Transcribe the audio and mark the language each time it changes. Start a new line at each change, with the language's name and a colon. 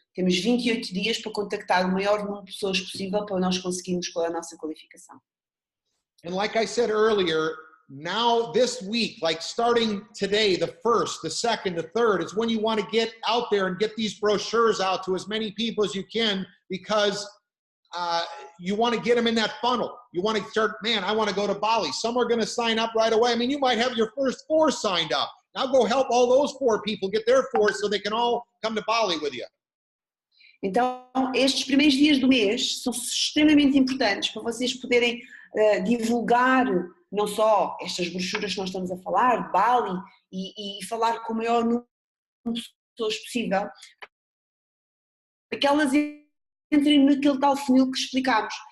Portuguese: Temos 28 dias para contactar o maior número de pessoas possível para nós conseguirmos com a nossa qualificação.
English: And like I said earlier, now this week, like starting today, the 1st, the 2nd, the 3rd, is when you want to get out there and get these brochures out to as many people as you can, because you want to get them in that funnel. You want to start, man, I want to go to Bali. Some are going to sign up right away. I mean, you might have your first 4 signed up. Now go help all those 4 people get their 4 so they can all come to Bali with you.
Portuguese: Então, estes primeiros dias do mês são extremamente importantes para vocês poderem divulgar não só estas brochuras que nós estamos a falar, de Bali, e falar com o maior número de pessoas possível, para que elas entrem naquele tal funil que explicámos.